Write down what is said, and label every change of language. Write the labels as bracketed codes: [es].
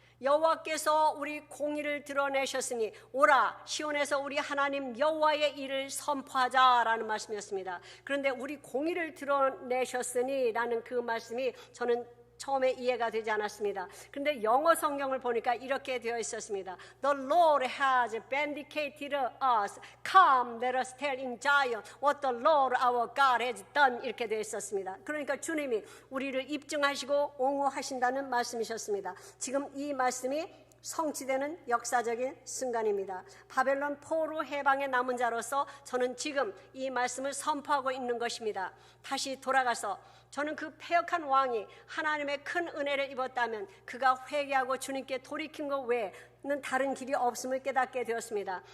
[ko] 여호와께서 우리 공의를 드러내셨으니 오라 시온에서 우리 하나님 여호와의 일을 선포하자라는 말씀이었습니다. 그런데 우리 공의를 드러내셨으니 라는 그 말씀이 저는 처음에 이해가 되지 않았습니다. 그런데 영어 성경을 보니까 이렇게 되어 있었습니다. [en] The Lord has vindicated us. Come, let us tell in Zion what the Lord our God has done. [ko] 이렇게 되어 있었습니다. 그러니까 주님이 우리를 입증하시고 옹호하신다는 말씀이셨습니다. 지금 이 말씀이 성취되는 역사적인 순간입니다. 바벨론 포로 해방의 남은 자로서 저는 지금 이 말씀을 선포하고 있는 것입니다. 다시 돌아가서 저는 그 패역한 왕이 하나님의 큰 은혜를 입었다면 그가 회개하고 주님께 돌이킨 것 외에는 다른 길이 없음을 깨닫게 되었습니다.